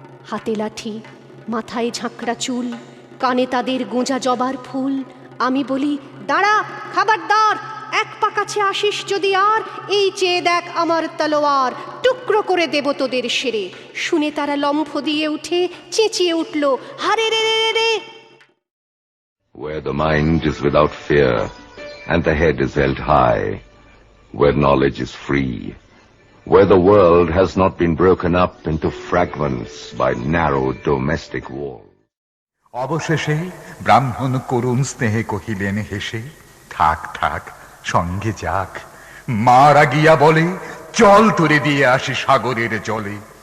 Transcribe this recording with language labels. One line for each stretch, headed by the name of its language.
Bangla: হাতে লাঠি মাথায় ঝাঁকড়া চুল কানে তাদের গোঁজা জবার ফুল আমি বলি দাঁড়া খাবারদার এক পা কাছে আসিস যদি আর এই চেয়ে দেখ আমার তলোয়ার টুকরো করে দেব তোদের সেরে শুনে তারা লম্ফ দিয়ে উঠে চেঁচিয়ে উঠল হারে রে রে রে।
English: Where the mind is without fear and the head is held high, where knowledge is free, where the world has not been broken up into fragments by narrow domestic walls.
Bangla: অবশেষে ব্রাহ্মণ করুণ স্নেহে কহিলেন হেসে থাক থাক সঙ্গে যাক মারা গিয়া বলে চল তোরে দিয়ে আসি সাগরের জলে।